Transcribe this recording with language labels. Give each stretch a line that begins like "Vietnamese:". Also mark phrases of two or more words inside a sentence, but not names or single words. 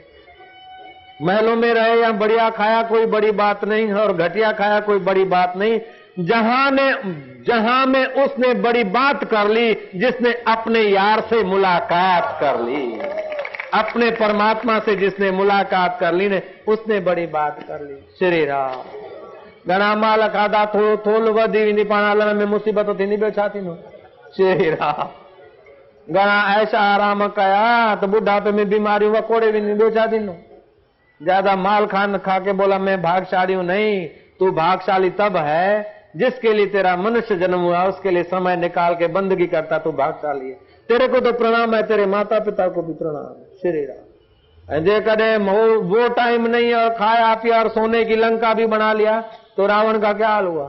Hindi: महलों में रहे या बढ़िया खाया कोई बड़ी बात नहीं है, और घटिया खाया कोई बड़ी बात नहीं। जहां में उसने बड़ी बात कर ली, जिसने अपने यार से मुलाकात कर ली, अपने परमात्मा से जिसने मुलाकात कर ली ने, उसने बड़ी बात कर ली। श्री राम।
Sindhi: घना माल खाधा थोड़ो थोल वधी वेंदी, पाण हलण में मुसीबत थींदी, ॿियो छा थींदो? श्री राम। घना ऐशा आराम कया
Hindi: तो बुढ़ापे में बीमारियों
Sindhi: वकोड़े वेंदी, ॿियो छा थींदो?
Hindi: ज्यादा माल खान खा के बोला मैं भाग्यशाली हूं। नहीं, तू भाग्यशाली तब है जिसके लिए तेरा मनुष्य जन्म हुआ, उसके लिए समय निकाल के बंदगी करता, तू भाग्यशाली है। तेरे को तो प्रणाम है, तेरे माता पिता को भी प्रणाम है। श्री राम।
Sindhi: जे कदे
Hindi: वो टाइम नहीं और खाया पिया और सोने की लंका भी बना लिया तो रावण का क्या हाल हुआ?